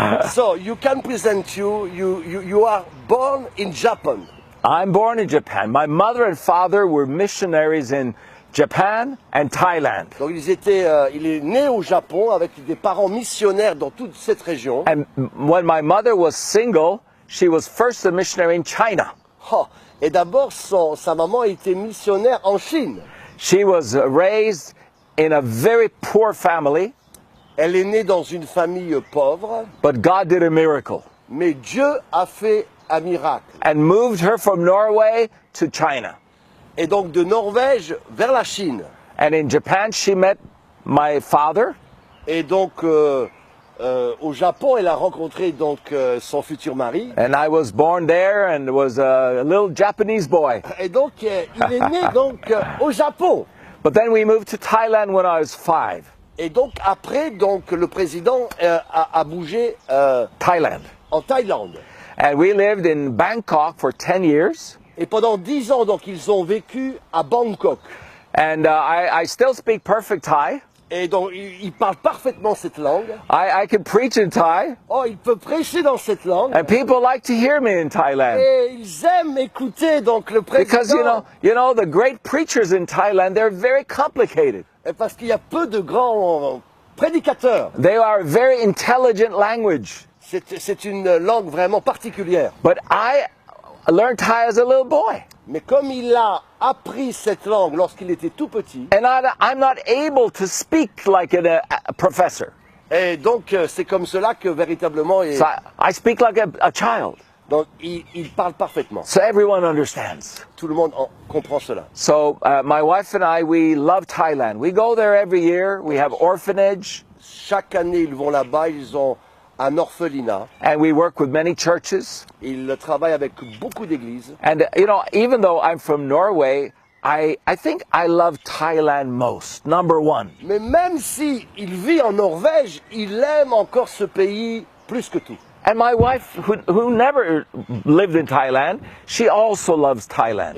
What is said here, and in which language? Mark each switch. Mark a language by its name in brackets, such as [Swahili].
[English] So, you can present you are born in Japan. I'm born in Japan. My mother and father were missionaries in Japan and Thailand. [French] Donc il est né au Japon avec des parents missionnaires dans toute cette région. [English] And when my mother was single, she was first a missionary in China. [French] Oh, et d'abord, sa maman était missionnaire en Chine. [English] She was raised in a very poor family. [French] Elle est née dans une famille pauvre. [English] But God did a miracle. [French] Mais Dieu a fait un miracle. [English] And moved her from Norway to China. [French] Et donc de Norvège vers la Chine. [English] And in Japan, she met my father. [French] Et donc au Japon, elle a rencontré donc son futur mari. [English] And I was born there and was a little Japanese boy. [French] Et donc il est né donc au Japon. [English] But then we moved to Thailand when I was 5. [French] Et donc après, donc le président a bougé [English] Thailand. [French] en Thaïlande. [English] And we lived in Bangkok for 10 years. [French] Et pendant 10 ans, donc ils ont vécu à Bangkok. [English] And I still speak perfect Thai. [French] Et donc il parle parfaitement cette langue. [English] I can preach in Thai. [French] Oh, il peut prêcher dans cette langue. [English] And people like to hear me in Thailand. [French] Et ils aiment écouter donc le président. [English] Because you know the great preachers in Thailand, they're very complicated. [French] Parce qu'il y a peu de grands prédicateurs. [English] They are a very intelligent language. [French] C'est une langue vraiment particulière. [English] But I learned Thai as a little boy. [French] Mais comme il a appris cette langue lorsqu'il était tout petit, [English] And I'm not able to speak like a professor. [French] et donc c'est comme cela que véritablement [English] So I speak like a child. [French] donc il parle parfaitement. [English] So everyone understands. [French] Tout le monde comprend cela. [English] So my wife and I, we love Thailand. We go there every year. We have orphanage. [French] Chaque année, ils vont là-bas, ils ont un orphelinat. [English] And we work with many churches. [French] Ils travaillent avec beaucoup d'églises. [English] And even though I'm from Norway, I think I love Thailand most, number one. [French] Mais même si il vit en Norvège, il aime encore ce pays plus que tout. [English] And my wife, who never lived in Thailand, she also loves Thailand.